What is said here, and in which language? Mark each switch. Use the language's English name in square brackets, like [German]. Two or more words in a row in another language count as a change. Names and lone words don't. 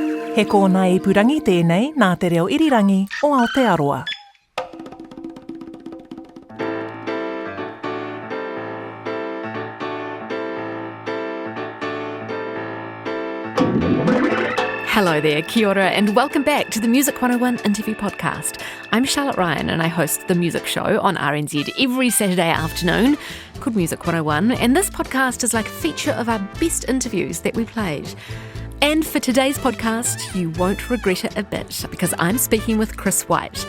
[Māori] He kōna ipurangi tēnei nā te reo irirangi o Aotearoa. [English] Hello there, [Māori] kia ora, [English] and welcome back to the Music 101 interview podcast. I'm Charlotte Ryan and I host The Music Show on RNZ every Saturday afternoon, called Music 101, and this podcast is like a feature of our best interviews that we played. And for today's podcast, you won't regret it a bit because I'm speaking with Chris White.